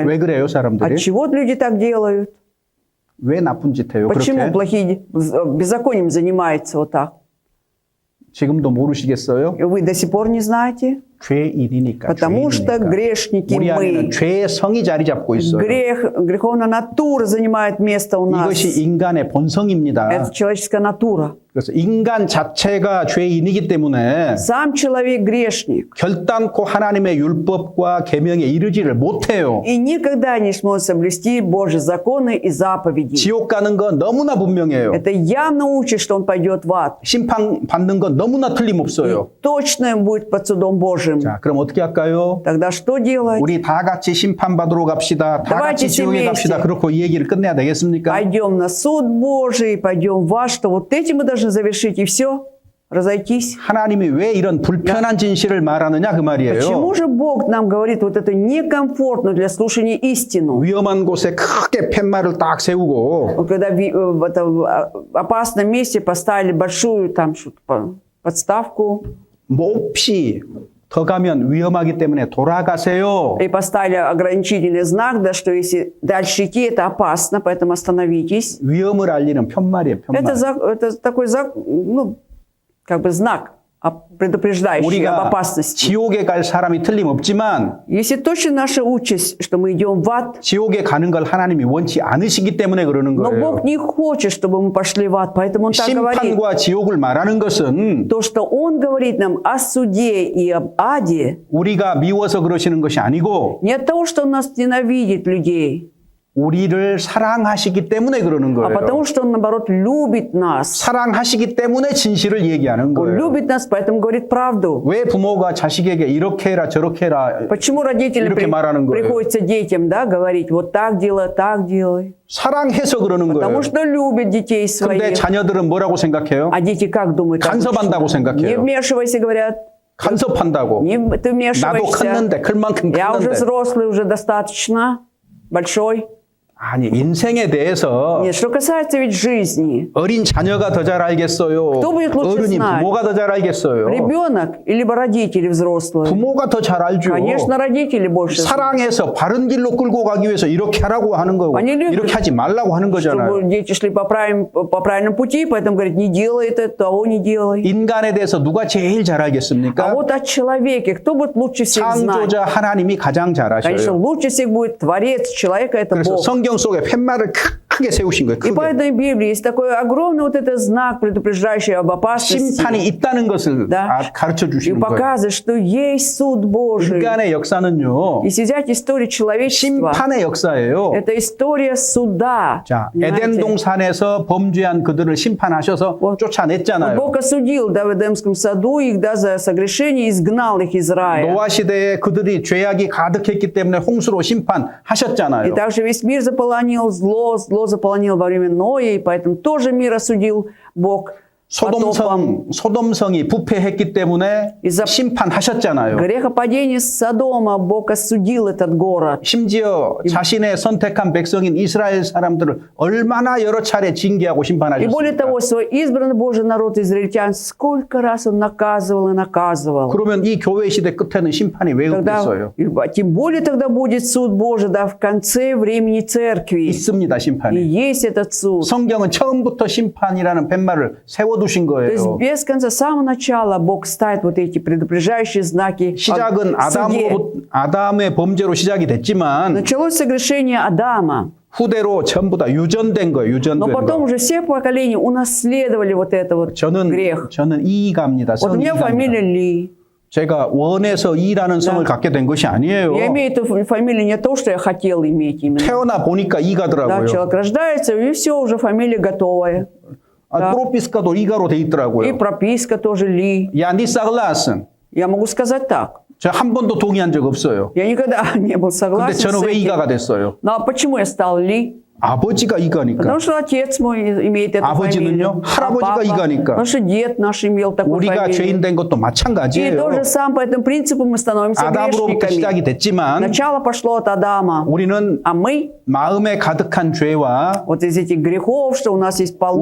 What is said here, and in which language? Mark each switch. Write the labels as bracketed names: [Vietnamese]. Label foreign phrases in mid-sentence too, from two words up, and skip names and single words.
[Korean] 왜 그래요, 사람들이? [Russian] Отчего люди так делают? [Korean] 왜 나쁜 짓 해요, [Russian] Почему [Korean] 그렇게? [Russian] плохие беззаконием занимаются вот так? [Korean] 지금도 모르시겠어요? [Russian] И вы до сих пор не знаете? [Korean] 죄인이니까. [Russian] Потому что [Korean] 죄인이니까. [Russian] грешники [Korean] 우리 안에는 [Russian] мы. [Korean] 죄의 성이 자리 잡고 있어요. [Russian] Греховная натура занимает место у нас. [Korean] 이것이 인간의 본성입니다. [Russian] Это человеческая натура. [Korean] 그래서 인간 자체가 죄인이기 때문에 [Russian] Сам человек грешник. [Korean] 결단코 하나님의 율법과 계명에 이르지를 못해요. [Russian] И никогда не сможет соблюсти Божьи законы и заповеди. [Korean] 지옥 가는 건 너무나 분명해요. [Russian] Это явно учит, что он пойдет в ад. [Korean] 심판 받는 건 너무나 틀림없어요. [Russian] Точно будет под судом Божьим. [Korean] 자, 그럼 어떻게 할까요? [Russian] Тогда что делать? [Korean] 우리 다 같이 심판받으러 갑시다. 다 [Russian] Давайте [Korean] 같이 지옥에 [Russian] вместе. [Korean] 갑시다. 그렇고 이 얘기를 끝내야 되겠습니까? [Russian] Пойдем на суд Божий, пойдем в ад, что вот этим мы должны завершить, и все, разойтись. [Korean] 하나님이 왜 이런 불편한 진실을 말하느냐 그 말이에요. [Russian] Почему же Бог нам говорит вот эту некомфортную для слушания истину? [Korean] 위험한 곳에 크게 팻말을 딱 세우고 [Russian] Вот когда в этом опасном месте поставили большую там что-то, подставку [Korean] 몹시 더 가면 위험하기 때문에 돌아가세요. [Russian] и поставили ограничительный знак, да, что если дальше идти, это опасно, поэтому остановитесь. [Korean] 위험을 알리는 편말이에요. 편말. [Russian] Это такой ну, как бы знак, предупреждающий об [Korean] 우리가 [Russian] опасности. [Korean] 지옥에 갈 사람이 틀림없지만 [Russian] Если точно наша участь, что мы идем в ад, [Korean] 지옥에 가는 걸 하나님이 원치 않으시기 때문에 그러는 [Russian] но [Korean] 거예요. [Russian] Бог не хочет, чтобы мы пошли в ад, поэтому Он так говорит. [Korean] 심판과 지옥을 말하는 것은 [Russian] То, что Он говорит нам о суде и об аде, [Korean] 우리가 미워서 그러시는 것이 아니고 [Russian] не от того, что Он нас ненавидит людей, [Korean] 우리를 사랑하시기 때문에 그러는 [Russian] а [Korean] 거예요. [Russian] потому что Он, наоборот, любит нас. [Korean] 사랑하시기 때문에 진실을 얘기하는 [Russian] Он [Korean] 거예요. [Russian] любит нас, поэтому говорит правду. [Korean] 왜 부모가 자식에게 이렇게 해라 저렇게 해라 [Russian] Почему родителям [Korean] 이렇게 말하는 거예요? [Russian] приходится детям, да, говорить, вот так делай, так делай? [Korean] 사랑해서 그러는 [Russian] Потому [Korean] 거예요. [Russian] что любят детей [Korean] 근데 [Russian] своих. [Korean] 자녀들은 뭐라고 생각해요? [Russian] А дети как думают? [Korean] 간섭한다고 [Russian] Не [Korean] 생각해요. [Russian] вмешивайся, говорят. [Korean] 간섭한다고. [Russian] Ты [Korean] 나도 [Russian] вмешиваешься. [Korean] 컸는데 클 만큼 [Russian] Я уже [Korean] 컸는데. [Russian] взрослый, уже достаточно большой. [Korean] 아니 인생에 대해서 [Russian] Нет, что касается ведь жизни. [Korean] 어린 자녀가 더 잘 알겠어요. [Russian] Кто будет лучше [Korean] 어른이 [Russian] знать? [Korean] 부모가 더 잘 알겠어요. [Russian] Ребенок, либо родители взрослые? [Korean] 부모가 더 잘 알죠. [Russian] Конечно, родители больше знают. [Korean] 사랑해서 바른 길로 끌고 가기 위해서 이렇게 하라고 하는 거고 [Russian] 아니, любят, [Korean] 이렇게 하지 말라고 하는 거잖아요. [Russian] Чтобы дети шли по правильному пути, поэтому говорят, не делай это, того не делай. [Korean] 인간에 대해서 누가 제일 잘 [Russian] А [Korean] 알겠습니까? [Russian] вот о человеке, кто будет лучше всех знать? [Korean] 창조자 하나님이 가장 잘 [Russian] Конечно, [Korean] 아셔요. [Russian] лучше всех будет Творец человека, это [Korean] 그래서 [Russian] Бог. [Korean] 성경 속에 팻말을 크게 세우신 거예요. [Russian] И [Korean] 크게. [Russian] поэтому в Библии есть такой огромный вот этот знак, предупреждающий об опасности. [Korean] 심판이 있다는 것을 [Russian] Да. [Korean] 가르쳐 [Russian] И [Korean] 주시는 거예요. [Russian] показывает, что есть суд Божий. [Korean] 인간의 역사는요. [Russian] Если взять историю человечества, [Korean] 심판의 역사예요. [Russian] это история суда. [Korean] 자, [Russian] Понимаете? [Korean] 에덴 동산에서 범죄한 그들을 심판하셔서 쫓아냈잖아요. [Russian] Бог осудил, да, в Эдемском саду их, да, за согрешение, и изгнал их из рая. [Korean] 노아 시대에 그들이 죄악이 가득했기 때문에 홍수로 [Russian] И [Korean] 심판하셨잖아요. [Russian] также весь мир заполонил зло заполонил во время Ноя, и поэтому тоже мир осудил Бог. [Korean] 소돔성이 부패했기 때문에 이자- 심판하셨잖아요. [Russian] Грехопадение Содома, Бог осудил этот город. [Korean] 심지어 자신의 선택한 백성인 이스라엘 사람들을 얼마나 여러 차례 징계하고 [Russian] И более [Korean] 심판하셨습니까? [Russian] того, свой избранный Божий народ израильтян сколько раз он наказывал и наказывал. [Korean] 그러면 이 교회 시대 끝에는 심판이 왜 [Russian] Тогда, [Korean] 없겠어요? [Russian] тем более тогда будет суд Божий, да, в конце времени церкви. [Korean] 있습니다, [Russian] И [Korean] 심판이. [Russian] есть этот суд. [Korean] 성경은 처음부터 심판이라는 팻말을 세워두신 [Russian] То есть [Korean] 거예요. [Russian] без конца, с самого начала Бог ставит вот эти предупреждающие знаки [Korean] 시작은 [Russian] о суде. [Korean] 아담의 범죄로 시작이 됐지만 [Russian] Началось согрешение Адама, [Korean] 후대로 전부 다 유전된 거예요. [Russian] но [Korean] 유전된 [Russian] потом [Korean] 거. [Russian] уже все поколения унаследовали вот это вот грех. [Korean] 저는 이이가입니다. [Russian] Вот у меня фамилия [Korean] 성이가입니다. [Russian] Ли. [Korean] 제가 원해서 이라는 성을 갖게 된 것이 아니에요. [Russian] Я имею эту фамилию не то, что я хотел иметь именно. [Korean] 태어나 보니까 [Russian] Да, [Korean] 이가더라고요. [Russian] человек рождается, и все, уже фамилия готовая. [Korean] 프로피스카도 이가로 돼 [Russian] И [Korean] 있더라고요. [Russian] прописка тоже Ли. Я, не согласен. Я могу сказать так. [Korean] 저 한 번도 동의한 적 없어요. [Russian] Я никогда не был [Korean] 근데 [Russian] согласен с [Korean] 저는 왜 [Russian] этим. [Korean] 이가가 됐어요? [Russian] Ну а почему я стал Ли? [Korean] 아버지가 이가니까. [Russian] Потому что отец мой имеет эту [Korean] 아버지는요? [Russian] фамилию. [Korean] 할아버지가 [Russian] папа, [Korean] 이가니까. [Russian] потому что дед наш имел такую [Korean] 우리가 죄인 [Russian] фамилию. [Korean] 된 것도 [Russian] И [Korean] 마찬가지예요. [Russian] то же самое, по этому принципу мы становимся [Korean] 아담으로부터 시작이 [Russian] грешниками. [Korean] 됐지만 [Russian] Начало пошло от Адама, [Korean] 우리는 [Russian] а мы [Korean] 마음에 가득한 죄와 [Russian] вот из этих грехов, что у нас есть полно